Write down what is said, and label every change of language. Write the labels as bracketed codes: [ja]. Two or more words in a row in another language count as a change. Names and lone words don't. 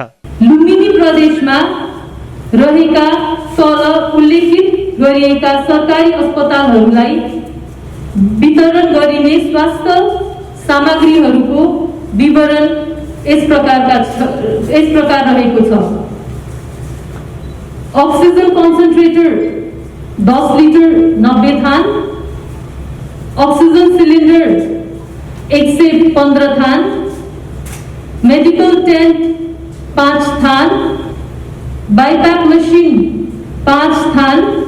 [ne] लुम्बिनी प्रदेशमा रहेका तल उल्लेखित गरिएका सरकारी अस्पतालहरूलाई वितरण गरिने स्वास्थ्य सामग्रीहरूको विवरण यस प्रकार रहेको छ। [en] oxygen concentrator 10 litre 90 थान, oxygen cylinder 115 थान, medical tent 5 थान, BiPAP machine 5 थान,